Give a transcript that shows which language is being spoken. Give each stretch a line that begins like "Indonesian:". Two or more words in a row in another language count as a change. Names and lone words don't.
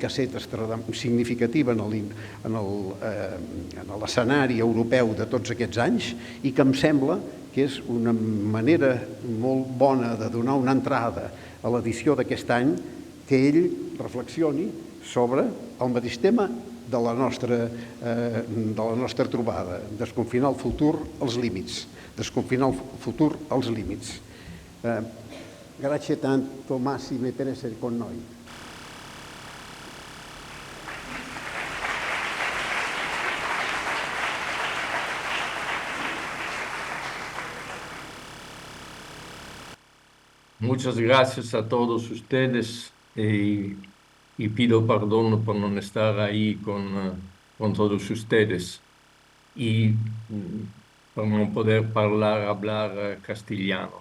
Catalan: ha estat significativa en l'escenari europeu de tots aquests anys i que em sembla que és una manera molt bona de donar una entrada a l'edició d'aquest any que ell reflexioni sobre el mateix tema de la nostra trobada, desconfinar el futur als límits, desconfinar el futur als límits.
Italian: Grazie tanto Massimo per essere con noi.
Spanish: Muchas gracias a todos ustedes y pido perdón por no estar ahí con todos ustedes y por no poder hablar castellano.